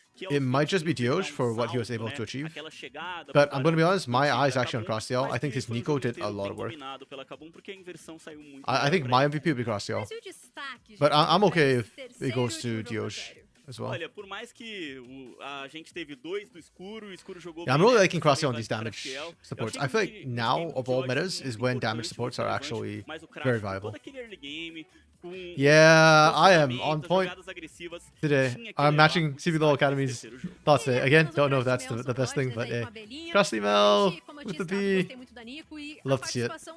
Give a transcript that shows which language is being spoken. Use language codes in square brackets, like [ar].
[en] It might just be Dioj for what he was able to achieve. But I'm going to be honest, my eyes actually on Crossdale. I think his Nico did a lot of work. I think my MVP would be Crossdale. But I'm okay if it goes to Dioj as well. [pt] Olha, por mais que a gente teve dois do Escuro, o Escuro jogou [en] I'm really liking Crossdale on these damage supports. I feel like now, of all metas, is when damage supports are actually very viable. Yeah, I am on point today. I'm matching CBLOL Academy's thoughts today. Again, don't know if that's the best thing, but Costream with the B. Love to see it.